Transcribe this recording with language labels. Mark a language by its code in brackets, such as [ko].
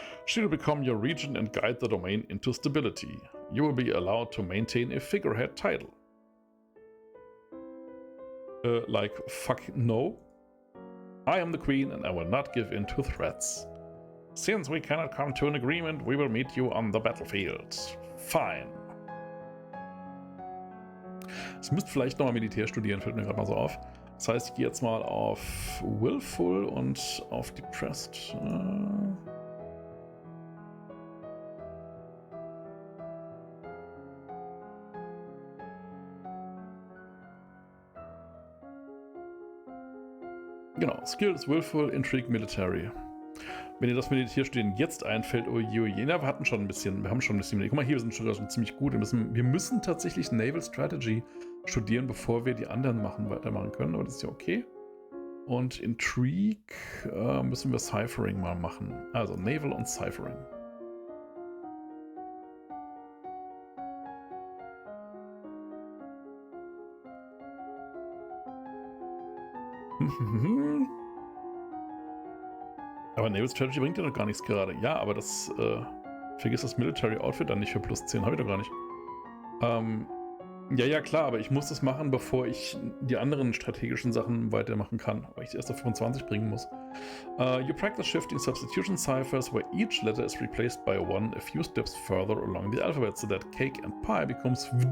[en] She will become your regent and guide the domain into stability. You will be allowed to maintain a figurehead title. Like, fuck no? I am the queen and I will not give in to threats. Since we cannot come to an agreement, we will meet you on the battlefield. Fine. [de] Es müsste vielleicht nochmal Militär studieren, fällt mir gerade mal so auf. Das heißt, ich gehe jetzt mal auf Willful und auf Depressed. Genau, Skills, Willful, Intrigue, Military. Wenn ihr das Militärstudieren jetzt einfällt, oh je, wir haben schon ein bisschen, guck mal hier, wir sind schon ziemlich gut. Wir müssen tatsächlich Naval Strategy studieren, bevor wir die anderen weitermachen können, aber das ist ja okay. Und Intrigue müssen wir Ciphering mal machen. Also Naval und Ciphering. Aber Naval Strategy bringt ja noch gar nichts gerade. Ja, aber das vergiss das Military Outfit dann nicht für plus 10, habe ich doch gar nicht. Ja, klar, aber ich muss das machen, bevor ich die anderen strategischen Sachen weitermachen kann, weil ich sie erst auf 25 bringen muss. [en] You practice shifting substitution ciphers where each letter is replaced by one a few steps further along the alphabet so that cake and pie becomes.